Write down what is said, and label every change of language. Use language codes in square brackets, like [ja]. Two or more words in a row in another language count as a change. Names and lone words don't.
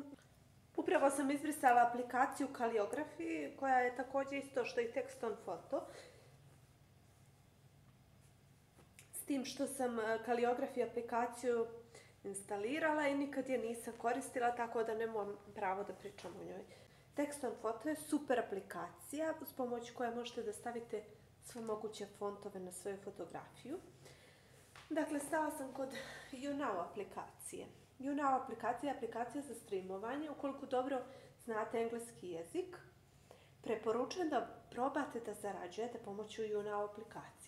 [sr] Upravo sam izbrisala aplikaciju Calligraphy, koja je također isto što i Text on Photo. S tim što sam Calligraphy aplikaciju instalirala i nikad je nisam koristila, tako da nemam pravo da pričam o njoj. Text on Photo je super aplikacija uz pomoć koje možete da stavite sve moguće fontove na svoju fotografiju. Dakle, stala sam kod YouNow aplikacije. YouNow aplikacija je aplikacija za streamovanje. Ukoliko dobro znate engleski jezik, preporučujem da probate da zarađujete pomoću YouNow aplikacije.